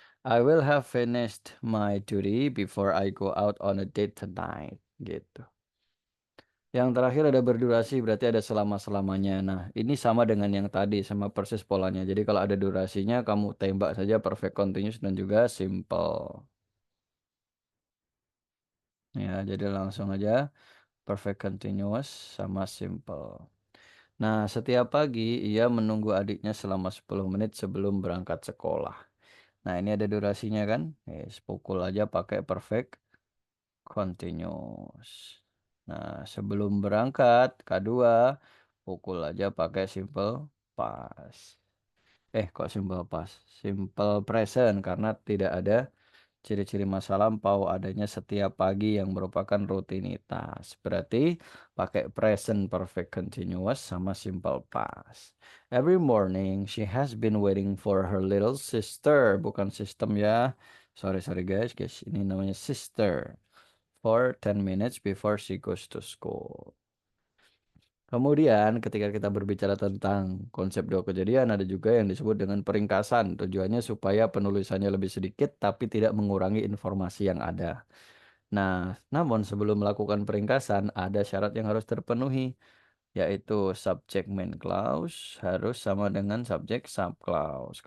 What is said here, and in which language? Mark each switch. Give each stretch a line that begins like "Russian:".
English: I will have finished my duty before I go out on a date tonight.
Indonesian: Gitu. Yang terakhir ada berdurasi berarti ada selama-selamanya. Nah, ini sama dengan yang tadi, sama persis polanya. Jadi kalau ada durasinya kamu tembak saja perfect continuous dan juga simple. Ya, jadi langsung aja perfect continuous sama simple. Nah, setiap pagi ia menunggu adiknya selama 10 menit sebelum berangkat sekolah. Nah, ini ada durasinya kan? Pukul aja pakai perfect continuous. Nah, sebelum berangkat, kedua, pukul aja pakai simple past. Kok simple past? Simple present karena tidak ada ciri-ciri masa lampau adanya setiap pagi yang merupakan rutinitas. Berarti pakai present perfect continuous sama simple past.
English: Every morning she has been waiting for her little sister.
Indonesian: Bukan system ya.
English: Sorry guys.
Indonesian: Ini namanya sister.
English: For 10 minutes before she goes to school.
Indonesian: Kemudian ketika kita berbicara tentang konsep dua kejadian ada juga yang disebut dengan peringkasan. Tujuannya supaya penulisannya lebih sedikit tapi tidak mengurangi informasi yang ada. Nah, namun sebelum melakukan peringkasan ada syarat yang harus terpenuhi yaitu subject main clause harus sama dengan subject sub clause.